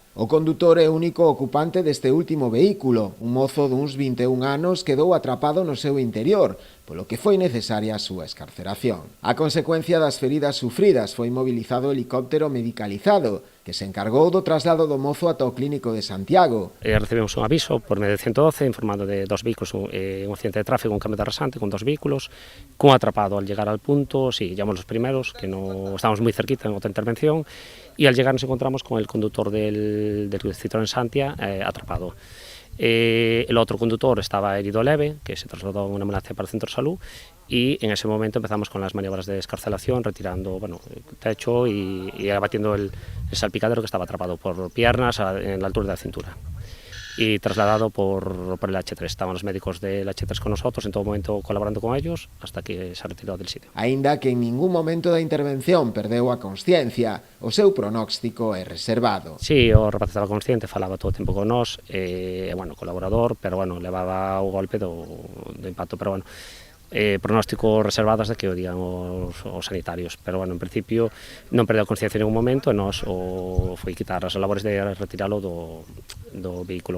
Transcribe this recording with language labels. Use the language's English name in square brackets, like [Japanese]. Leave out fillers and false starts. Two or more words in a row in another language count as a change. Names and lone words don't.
[Galician] O condutor e único ocupante deste último vehículo, un mozo duns 21 anos, quedou atrapado no seu interior, polo que foi necesaria a súa escarceración. A consecuencia das feridas sufridas foi mobilizado o helicóptero medicalizado, que se encargou do traslado do mozo ata o clínico de Santiago. Recibimos un aviso por medio de 112 informando de dos vehículos, un accidente de tráfico, un cambio de rasante con dos vehículos, cun atrapado. [Spanish] Al llegar al punto, sí, llamamos los primeros, que no estábamos muy cerquita en otra intervención, y al llegar nos encontramos con el conductor del Citroën Xantia atrapado. El otro conductor estaba herido leve, que se trasladó a una ambulancia para el centro de salud, y en ese momento empezamos con las maniobras de escarcelación, retirando el techo y abatiendo el salpicadero que estaba atrapado por piernas en la altura de la cintura. Y trasladado por el H3. Estaban los médicos del H3 con nosotros, en todo momento colaborando con ellos, hasta que se retiró del sitio. [Galician] Aínda que en ningún momento da intervención perdeu a consciencia, o seu pronóstico é reservado. Sí, o rapaz estaba consciente, falaba todo o tempo con nós, colaborador, pero levaba o golpe do impacto, pero pronóstico reservadas de que o digan os sanitarios, pero en principio non perdeu a consciencia en ningún momento e nós foi quitar as labores de retiralo do vehículo.